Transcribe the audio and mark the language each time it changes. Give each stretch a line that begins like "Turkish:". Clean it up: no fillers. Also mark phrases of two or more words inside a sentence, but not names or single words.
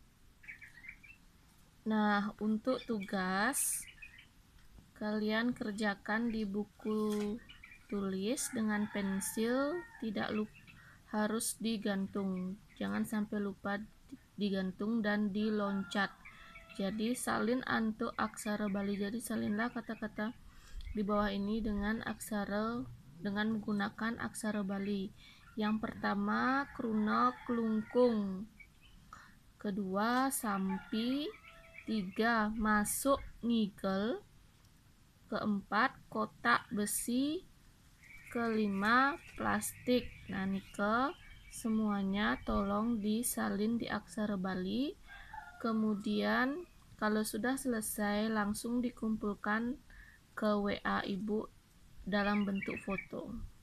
Indonesian: Nah, untuk tugas kalian kerjakan di buku tulis dengan pensil, tidak lupa harus digantung. Jangan sampai lupa digantung dan diloncat. Jadi salin untuk aksara Bali. Jadi salinlah kata-kata di bawah ini dengan menggunakan aksara Bali. Yang pertama kruna klungkung, kedua sampi, 3 masuk ngigel, keempat kotak besi, kelima plastik. Nah, nike semuanya tolong disalin di aksara Bali. Kemudian kalau sudah selesai langsung dikumpulkan ke WA ibu dalam bentuk foto.